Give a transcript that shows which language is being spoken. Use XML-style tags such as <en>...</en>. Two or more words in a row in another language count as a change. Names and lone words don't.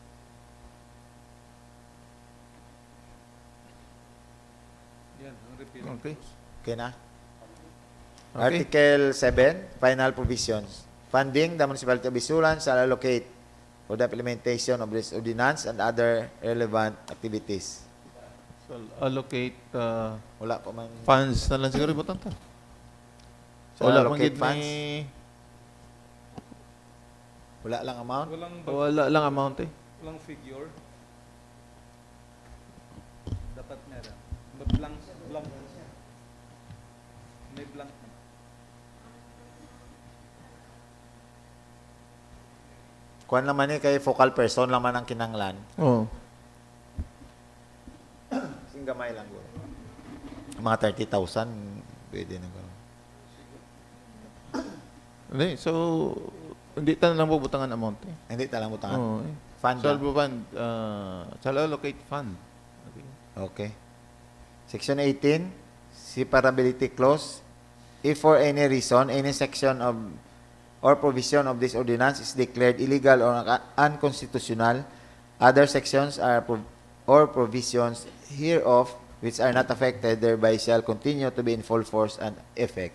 <en>Okay.</en> <hil>Okay na?</hil> <en>Okay. Article 7, Final Provisions. Funding, the Municipality of ISULAN shall allocate for the implementation of this ordinance and other relevant activities. So, allocate</en> <hil>Wala pa man. funds na lang siguro ibutan ta.</hil> <en>Shall</en> <hil>Wala</hil> <en>allocate</en> <hil>man gid</hil> <en>funds?</en> <hil>ni Wala lang amount? wala lang amount eh.</hil> <tl>Walang figure. Dapat meron. Blank. May blank.</tl> <hil>Kuan naman ni kay focal person naman ang kinanglan. Oh. Sing gamay lang guro. Mga 30,000 pwede na guro. Hindi, so hindi ta lang bubutangan amount eh. Hindi talang butangan. Oh, eh.</hil> <en>Fund Shall</en> <hil>lang.</hil> <en>fund, shall allocate fund. Okay. Okay. Section 18, separability clause. If for any reason, any section of or provision of this ordinance is declared illegal or unconstitutional, other sections or provisions hereof which are not affected thereby shall continue to be in full force and effect.</en>